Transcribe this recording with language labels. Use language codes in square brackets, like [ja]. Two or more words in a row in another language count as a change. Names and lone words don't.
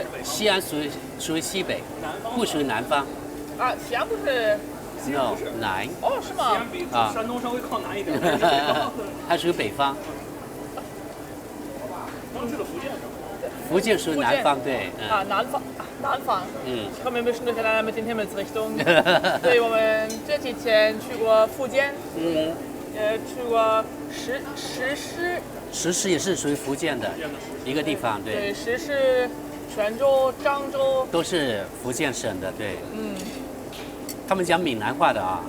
[zh] 西安属于西北，不属于南方。啊，西安不是？No， 南。哦，是吗？西安比山东稍微靠南一点。它属于北方。刚去了福建是吧？福建属于南方，对。 [de] 南方。Ich komme ein bisschen durcheinander mit den Himmelsrichtungen. [zh] 对，我们这几天去过福建。去过石狮。石狮也是属于福建的一个地方，对。对，石狮、泉州、漳州都是福建省的，对。他们讲闽南话的啊。